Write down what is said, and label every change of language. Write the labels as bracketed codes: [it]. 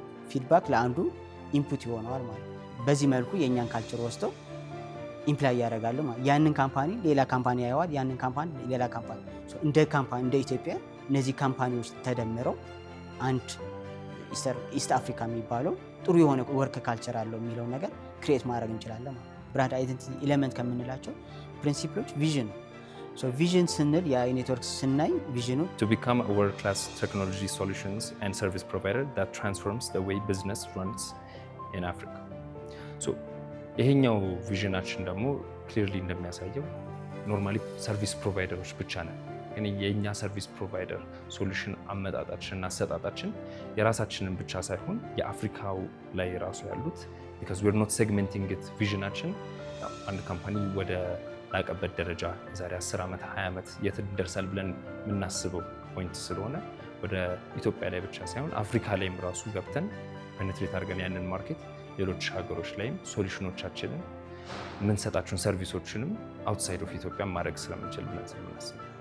[am] ፊድባክ ለአንዱ ኢንፑት ይሆነዋል ማለት ነው። በዚህ መልኩ የእኛን ካልቸር ወስደው ኢምፕላይ ያደርጋሉ ማለት ያንን ካምፓኒ ሌላ ካምፓኒ ያየዋል፣ ያንን ካምፓኒ ሌላ ካምፓኒ። እንደ ኢትዮጵያ እነዚህ ካምፓኒዎች ተደምረው አንድ ኢስት አፍሪካ የሚባለው ጥሩ የሆነ ወርክ ካልቸር አለው የሚለው ነገር ክሬት ማድረግ እንችላለን ማለት። ብራንድ አይደንቲቲ ኤሌመንት ከምንላቸው ፕሪንሲፕሎች ቪዥን ነው። ቪዥን ስንል የኔትወርክ ስናይ ቪዥኑ [en] to become a world class technology solutions and service provider that transforms the way business runs in Africa. [am] ይሄኛው ቪዥናችን ደግሞ ክሊርሊ እንደሚያሳየው ኖርማሊ ሰርቪስ ፕሮቫይደሮች ብቻ ነን። ግን የእኛ ሰርቪስ ፕሮቫይደር ሶሉሽን አመጣጣችን እና አሰጣጣችን የራሳችንን ብቻ ሳይሆን የአፍሪካው ላይ ራሱ ያሉት [en] because we're not segmenting it [am] ቪዥናችን አንድ ካምፓኒ ወደ ላቀበት ደረጃ ዛሬ 10 ዓመት 20 ዓመት የት ይደርሳል ብለን የምናስበው ፖይንት ስለሆነ ወደ ኢትዮጵያ ላይ ብቻ ሳይሆን አፍሪካ ላይም ራሱ ገብተን ፔኔትሬት አድርገን ያንን ማርኬት ሌሎች ሀገሮች ላይም ሶሉሽኖቻችንን የምንሰጣቸውን ሰርቪሶችንም አውትሳይድ ኦፍ ኢትዮጵያ ማድረግ ስለምንችል ብለን ስለምናስብ